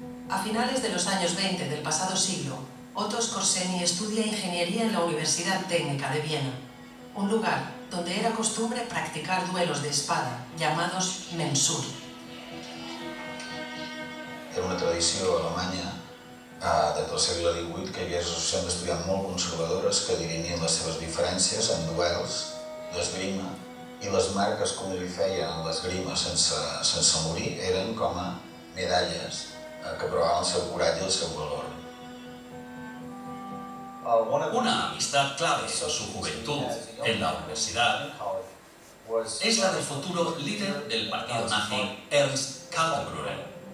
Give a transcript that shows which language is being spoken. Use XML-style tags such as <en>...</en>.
<es>A finales de los años 20 del pasado siglo, Otto Skorzeny estudia ingeniería en la Universidad Técnica de Viena, un lugar donde era costumbre practicar duelos de espada, llamados Mensur.</es> <ca>Era una tradició alemanya des del segle XVIII que hi havia associacions d'estudiants molt conservadores que dirimien les seves diferències en duels d'esgrima i les marques com li feien en l'esgrima sense morir eren com a medalles que provaven el seu coratge i el seu valor.</ca> <es>Una amistad clave en su juventud en la universidad es la del futuro líder del partido nazi, Ernst Kaltenbrunner.</es>